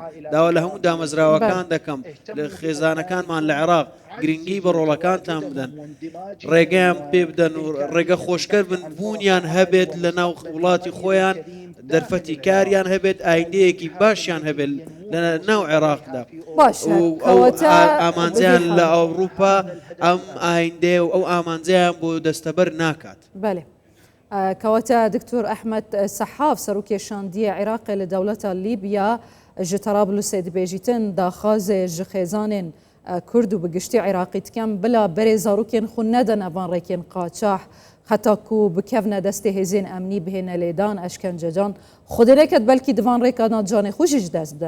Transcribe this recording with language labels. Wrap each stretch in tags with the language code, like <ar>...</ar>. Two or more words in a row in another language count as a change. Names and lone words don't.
<ckb>داوا لە هەموو دامەزراوەکان دەکەم لە خێزانەکانمان لە عێراق گرنگی بە ڕۆڵەکانتان بدەن، ڕێگەیان پێ بدەن و ڕێگە خۆشکەر بن، بوونیان هەبێت لە ناو وڵاتی خۆیان، دەرفەتی کاریان هەبێت، ئایندەیەکی باشیان هەبێت لە ناو عێراقدا. ئامانجیان لە ئەوروپا ئەم ئایندێ و ئەو ئامانجیان بۆ دەستەبەر ناکات. بەێ کەواتە دکتۆر ئەحمەد سەحاف سەرۆکێشاندیە عێراقی لە دەوڵەتە لیبیا</ckb> <ku>ji Trablusê dibêjîtin daxwazê ji xêzanên Kurd û bi giştî Iraqî dikin bila berê zarokên xwe nedin evan rêkên qaçax heta ku bikevne destê hêzên emnî bihêne lêdan eşkencecan xwedê neket belkî divan rêka canê xwe jî ji dest bidin.</ku>